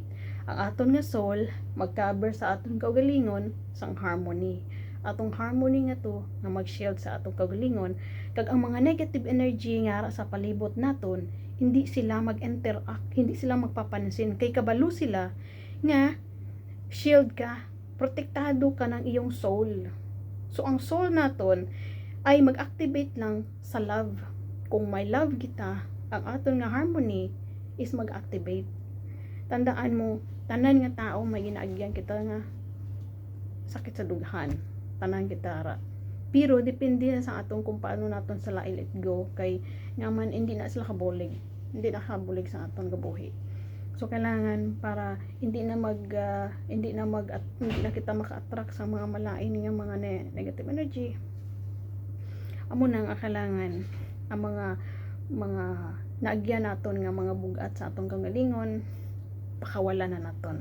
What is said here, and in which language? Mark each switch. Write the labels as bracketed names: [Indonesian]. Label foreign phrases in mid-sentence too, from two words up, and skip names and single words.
[Hiligaynon] Ang aton nga soul mag-cover sa aton kaugalingon sang harmony. Atong harmony nga to nga mag-shield sa atong kaugalingon kag ang mga [English] negative energy [Hiligaynon] nga sa palibot naton hindi sila mag-interact, hindi sila magpapansin kay kabalo sila nga shield ka, [Filipino] protektado ka ng iyong soul. [Hiligaynon] So ang soul naton ay mag-activate lang sa love. Kung may love kita, ang aton nga harmony is mag-activate. Tandaan mo, tanan nga tao may ginaagyan kita nga sakit sa dughan. Tanan kita ra. Pero depende na sa atong kung paano naton sila i-let go kay ngaman hindi na sila kabulig. Hindi na kabulig sa aton gabuhi. So kailangan para hindi na kita maka-attract sa mga malain nga mga [English] negative energy. [Hiligaynon] Amo na nga kailangan ang mga naagyan naton nga mga bugat sa atong kagalingon pakawalan na naton.